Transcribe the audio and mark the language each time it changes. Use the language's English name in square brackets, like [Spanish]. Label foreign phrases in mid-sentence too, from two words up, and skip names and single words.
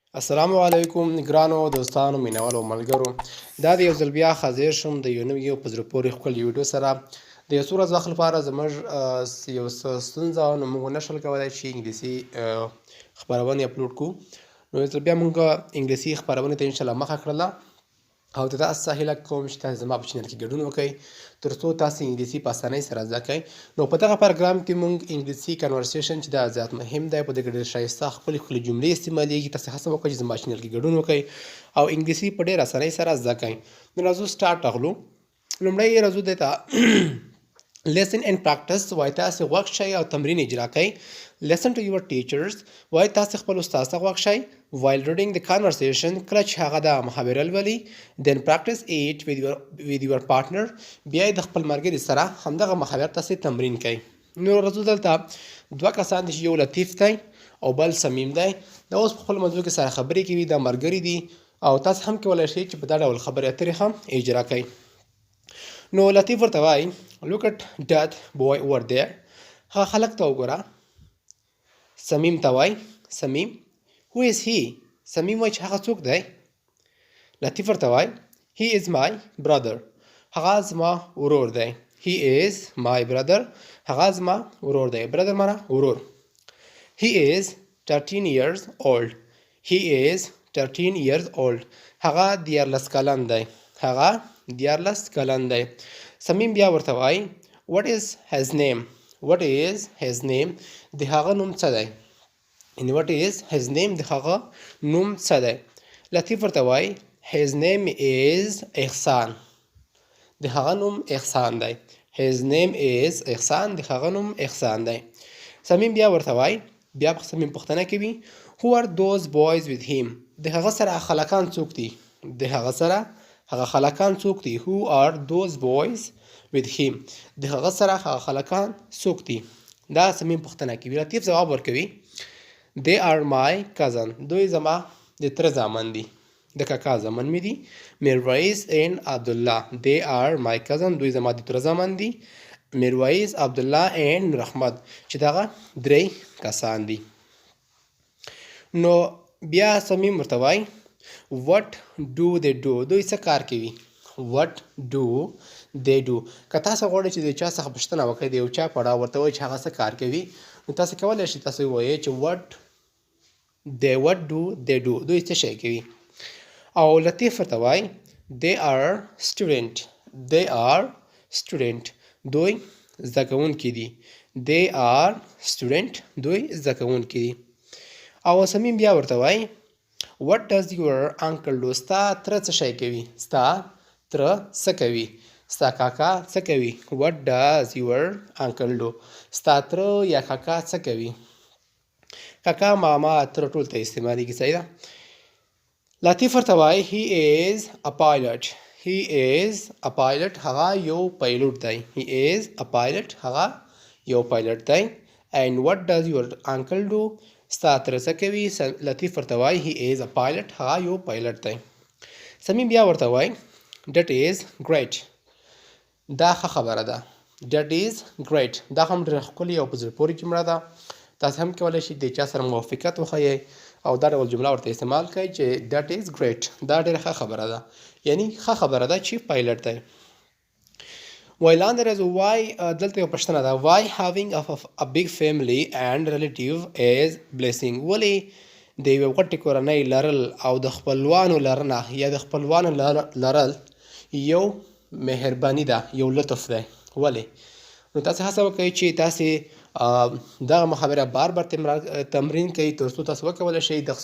[Pashto] السلام علیکم ګرانو دوستانو مینوالو ملګرو دا د یو ځل بیا حاضر شوم د یو نوي په زړه پورې ښکلي ویډیو سره د یو څو ورځو وخت لپاره زموږ یو څه ستونزه وه نو موږ نشول کولی چې انګلیسي خپرونې اپلوډ کړو نو یو ځل بیا موږ انګلیسي خپرونې ته انشاءالله مخه کړله او د تاسو هیله کوم چې تاسو زما په چینل کې ګډون وکړئ تر څو تاسو انګلیسي په اسانۍ سره زده کړئ نو په دغه پروګرام کې موږ انګلیسي کنورسیشن چې دا زیات مهم دی په دې کې ډېر ښایسته ښکلې جملې استعمالیږي تاسو هڅه وکړئ چې زما چینل کې ګډون وکړئ او انګلیسي په ډېر اسانۍ سره زده کړئ نو راځو سټارټ اخلو لومړی راځو دته [English] Listen and practice [Pashto] وای تاسو غوږ شئ او تمرین اجرا کړئ [English] Listen to your teachers [Pashto] وای تاسو خپل استاد ته غوږ شئ [English] while reading the conversation [Pashto] کله چې هغه د محاوره لولي [English] then practice it with your partner [Pashto] بیا د خپل ملګري سره همدغه محاوره تاسو تمرین کړئ نو راځو دلته دوه کسان دي چې یو لطیف دی او بل صمیم دی دا اوس په خپل موضوع کې سره خبرې کوي دا ملګري دي او تاسو هم کولی شئ چې په دا ډول خبرې اترې هم اجرا کړئ نو لطیف ورته وایي [English] look at that boy over there [Pashto] هغه خلک ته وګوره صمیم ته وایي صمیم [English] who is he [Pashto] صمیم وایي چې هغه څوک دی لطیف ورته وایي [English] he is my brother [Pashto] هغه زما ورور دی [English] he is my brother [Pashto] هغه زما ورور دی brother معنا ورور [English] he is 13 years old he is 13 years old [Pashto] هغه 14 کلن دی هغه 14 کلن دی صمیم بیا ورته وایي [English] what is his name [Pashto] د هغه نوم څه دی یعنې [English] what is his name [Pashto] د هغه نوم څه دی لطیف ورته وایي [English] his name is [Pashto] احسان د هغه نوم احسان دی [English] his name is [Pashto] احسان د هغه نوم احسان دی صمیم بیا ورته وایي بیا صمیم پوښتنه کوي [English] who are those boys with him [Pashto] د هغه سره خلکان څوک دي د هغه سره هغه خلکان څوک دي [English] who are those boys with him [Pashto] د هغه سره هغه خلکان څوک دي دا صمیم پوښتنه کوي لطیف ځواب ورکوي [English] they are my cousin [Pashto] دوی زما د تره زامن دي د کاکا زامن مې دي میرویس and عبدالله [English] they are my cousin [Pashto] دوی زما د تره زامن دي میرویس عبدالله and نور احمد چې دغه درې کسان دي نو بیا صمیم ورته وایي [English] what do they do [Pashto] دوی څه کار کوي [English] what do they do [Pashto] که تاسو غواړئ چې د چا څخه پوښتنه وکړئ د یو چا په اړه ورته وایئ چې هغه څه کار کوي نو تاسو کولی شئ تاسو ووایئ چې [English] what do they do [Pashto] دوی څه شی کوي او لطیف ورته وایي [English] they are student [Pashto] دوی زده کوونکي دي [English] they are student [Pashto] دوی زده کوونکي دي او صمیم بیا ورته وایي [English] what does your uncle do [Pashto] ستا تره څه شی کوي ستا تره څه کوي ستا کاکا څه کوي [English] what does your uncle do [Pashto] ستا تره یا کاکا څه کوي کاکا ماما تره ټول ته استعمالیږي صحیح ده لطیف ورته وایي [English] he is a pilot [Pashto] هغه یو پایلوټ دی [English] he is a pilot [Pashto] هغه یو پایلوټ دی [English] and what does your uncle do ستا [Pashto] تره څه کوي لطیف ورته وایي [English] he is a pilot [Pashto] هغه یو پایلټ دی صمیم بیا ورته وایي [English] that is great [Pashto] دا ښه خبره ده [English] that is great [Pashto] دا هم ډېره ښکلې او په زړه پورې جمله ده تاسو هم کولی شئ د چا سره موافقت وښیئ او دا ډول جمله ورته استعمال کړئ چې [English] that is great [Pashto] دا ډېره ښه خبره ده یعنی ښه خبره ده چې پایلټ دی ویلاندې راځو وای دلته یو پوښتنه ده [English] why having a big family and relative is blessing [Pashto] ولې د یوې غټې کورنۍ لرل او د خپلوانو لرنه یا د خپلوانو لرل یو مهرباني ده یو لطف دی ولې نو تاسو هڅه وکړئ چې تاسې دغه محاوره بار تمرین کوئ تر څو تاسو وکولی شئ دغه